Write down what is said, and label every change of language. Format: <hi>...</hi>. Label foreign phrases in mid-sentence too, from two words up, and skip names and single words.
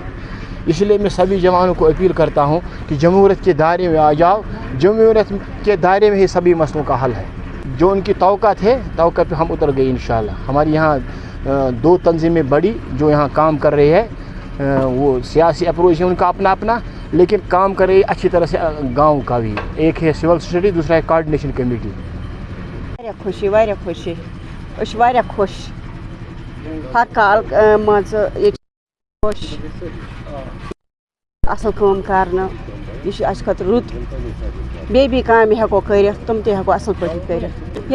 <ur>اس لیے میں سبھی جوانوں کو اپیل کرتا ہوں کہ جمہوریت کے دائرے میں آ جاؤ، جمہوریت کے دائرے میں ہی سبھی مسئلوں کا حل ہے۔ جو ان کی توقعات ہے، توقع پہ ہم اتر گئے</ur> <ar>انشاءاللہ۔</ar> <ur>ہماری یہاں 2 تنظیمیں بڑی جو یہاں کام کر رہی ہے، وہ سیاسی اپروچ ہے ان کا اپنا، لیکن کام کر رہی ہے اچھی طرح سے گاؤں کا بھی۔ ایک ہے</ur> <en>civil society,</en> <ur>دوسرا ہے</ur> <en>coordination committee.</en> <ks>واریاہ خوشی أسۍ چھِ واریاہ خوش، ہر کال مان ژٕ ییٚتہِ خوش اصل کٲم کرنہٕ، یہِ چھُ اَسہِ خٲطرٕ رُت، بیٚیہِ کامہِ ہٮ۪کو کٔرِتھ تِم تہِ ہٮ۪کو اصل پٲٹھۍ کٔرِتھ۔</ks>